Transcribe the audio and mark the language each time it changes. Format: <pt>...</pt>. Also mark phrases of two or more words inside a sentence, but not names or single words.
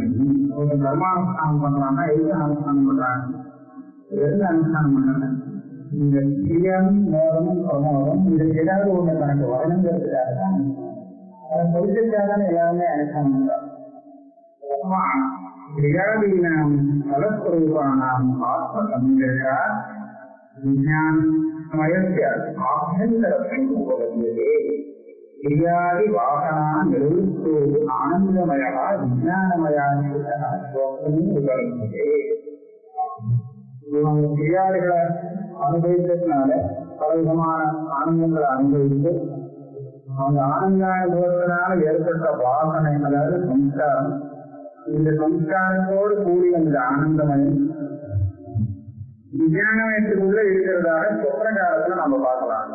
<ta>ஒரு கர்மானுஷ்டானம் பண்றாங்கன்னா எது அனுஷ்டானம் பண்றாங்க? எது அனுஷ்டானம் பண்றாங்க? இந்த கிரியம் மோதம் பிரமோதம் இது ஏதாவது ஒண்ணு கணக்கு வரணுங்கிறதுக்காக தான் அதை பொறுத்துக்காக எல்லாருமே அனுஷ்டானம் பண்றாங்க.</ta> <sa>क्रियादीनां फलस्वरूपाणां आत्मसंज्ञा विज्ञानमयस्य आभ्यन्तरत्वम् उपपद्यते। क्रियादिवासना निवृत्तो आनन्दमयः विज्ञानमयान्वितः स्वप्नम् उपलभ्यते।</sa> <ta>क्रियादिகளை அனுபவித்ததுனால பலவிதமான ஆனந்தங்களை அனுபவித்து அந்த ஆனந்தானுபவத்தினால ஏற்பட்ட வாசனை, அதாவது சம்ஸ்காரம், இந்த சம்ஸ்காரத்தோடு கூடிய அந்த ஆனந்தமயம் விஞ்ஞானமயத்துக்குள்ள இருக்கிறதாக சொப்ன காலத்துல நம்ம பார்க்கலாம்.</ta>